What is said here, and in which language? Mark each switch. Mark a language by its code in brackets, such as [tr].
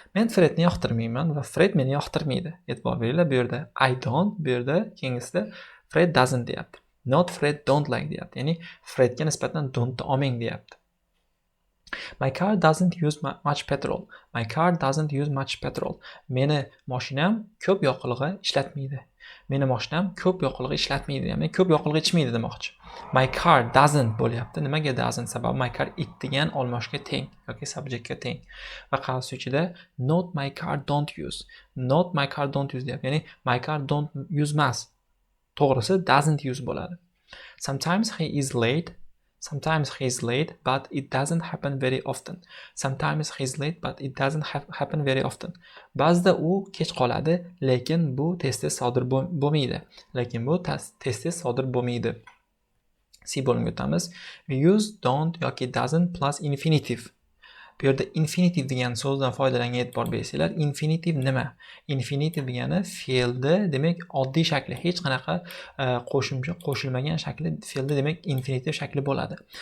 [uz] Men Fredni yoqtirmayman va Fred meni yoqtirmaydi. E'tibor beringlar, bu yerda [en] I don't, [uz] bu yerda keyingisida [en] Fred doesn't [uz] deyapti. [en] Not Fred don't like [uz] deyapti. Ya'ni Fredga nisbatan [en] don't [uz] olmang deyapti. [en] My car doesn't use much petrol. My car doesn't use much petrol. [uz] Meni mashinam ko'p yoqilg'i ishlatmaydi. Meni mashinam ko'p yoqilg'i ishlatmaydi. Ya'ni ko'p yoqilg'i ichmaydi demoqchi. [en] My car doesn't [uz] bo'lyapti. Nimaga [en] doesn't? [uz] Sababi [en] my car it [uz] degan olmoshga teng yoki subjectga teng. Va qarshi ichida [en] not my car don't use. Not my car don't use [uz] deyapti. Ya'ni [en] my car don't use [uz] emas. To'g'risi [en] doesn't use [uz] bo'ladi. [en] Sometimes he is late. Sometimes he is late, but it doesn't happen very often. Sometimes he is late, but it doesn't happen very often. [uz] Ba'zida u kech qoladi, lekin bu tez-tez sodir bo'lmaydi. Lekin bu tez-tez sodir bo'lmaydi. C bo'limga o'tamiz. [en] We use don't [uz] yoki [en] doesn't plus infinitive. [uz] Bu yerda infinitive degan so'zdan foydalangan e'tibor bersanglar, infinitive nima? Infinitive degani fe'lni, demak, oddiy shakli, hech qanaqa qo'shimcha qo'shilmagan shakli fe'lni, demak, infinitive shakli bo'ladi.